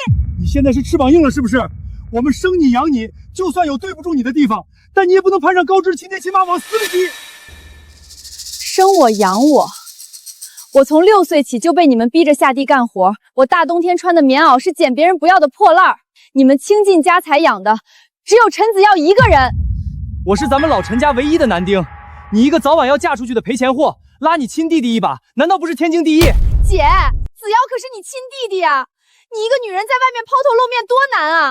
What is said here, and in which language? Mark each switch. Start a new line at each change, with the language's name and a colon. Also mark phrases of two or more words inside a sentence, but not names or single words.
Chinese: 你現在是翅膀硬了是不是？我們生你養你，就算有對不住你的地方，但你也不能攀上高枝，親爹親媽往死裡逼。生我養我，我從6歲起就被你們逼着下地幹活，我大冬天穿的棉襖是撿別人不要的破爛兒，你們傾盡家財養的只有陳子耀一個人。我是咱們老陳家唯一的男丁，你一個早晚要嫁出去的賠錢貨，拉你親弟弟一把，難道不是天經地義？姐，子耀可是你親弟弟啊，你一個女人在外面拋頭露面多難啊！